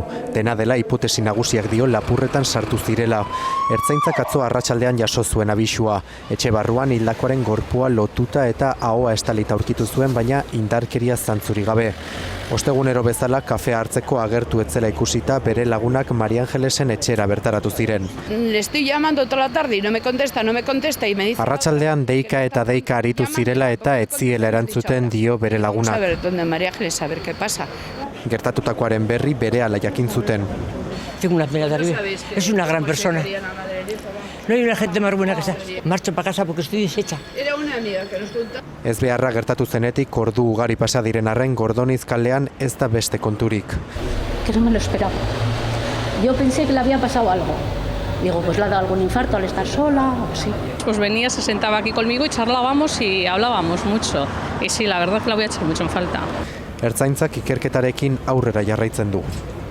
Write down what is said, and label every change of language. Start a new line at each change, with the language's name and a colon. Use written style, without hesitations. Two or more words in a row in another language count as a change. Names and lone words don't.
Basque: Dena dela hipotesi nagusiak dio lapurretan sartu zirela. Ertzaintzak atzo arratsaldean jaso zuen abisua. Etxe barruan hildakoaren gorpua lotuta eta ahoa estalita aurkitu zuen, baina indarkeria zantzurik gabe. Ostegunero bezala kafea hartzeko agertu etzela ikusita bere lagunak Maria Angelesen etxera bertaratu ziren.
Spanish: Le estoy llamando toda la tarde y no me contesta y me dice...
Basque: Arratsaldean deika eta deika aritu zirela eta ez ziela erantzuten dio bere lagunak.
Spanish: A ver, donde María Ángeles, a ver qué pasa.
Basque: Gertatutakoaren berri berehala jakin zuten.
Spanish: Tengo una pena terrible. Es una gran persona. No hay una gente más buena que esa. Marcho para casa porque estoy deshecha. Era una amiga que nos contó.
Basque: Ez beharra gertatu zenetik ordu ugari pasa diren arren Gordoniz kalean ez da beste konturik.
Spanish: Que no me lo esperaba. Yo pensé que le había pasado algo. Digo, pues le ha dado algún infarto al estar sola o así. Pues venía, se sentaba aquí conmigo y charlábamos y hablábamos mucho. Y sí, la verdad que la voy a echar mucho en falta.
Basque: Ertzaintzak ikerketarekin aurrera jarraitzen du.